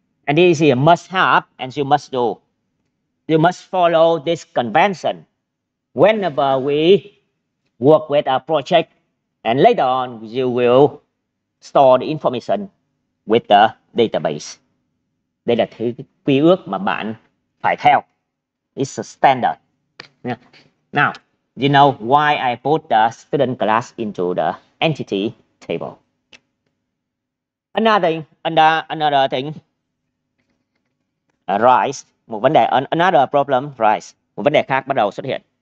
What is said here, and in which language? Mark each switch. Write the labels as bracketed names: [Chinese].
[English] And this is a must have, and you must do. You must follow this convention whenever we work with a project, and later on, you will store the information with the database. [Vietnamese] Đây là thứ quy ước mà bạn phải theo. [English] It's a standard. Now, you know why I put the student class into the entity table. Another thing rise, [Vietnamese] một vấn đề, [English] another problem rise, [Vietnamese] một vấn đề khác bắt đầu xuất hiện.